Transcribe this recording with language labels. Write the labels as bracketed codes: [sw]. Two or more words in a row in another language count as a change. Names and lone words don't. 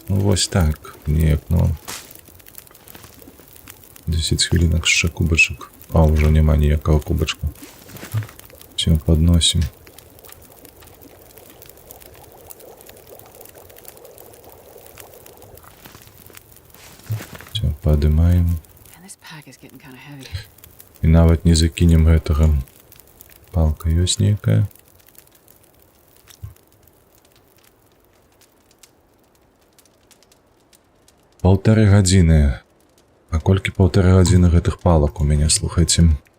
[be] Ну вось так, неяк, ну 10 хвілінак яшчэ кубачак. А, ўжо няма ніякага кубачка. Все, падносім. Все, падымаем. [en] And this pack is getting kind of heavy. [be] І нават не закінем гэтага. Палка ёсць нейкая. Паўтары гадзіны. А колькі паўтары гадзіны гэтых палак у мяне, слухайце.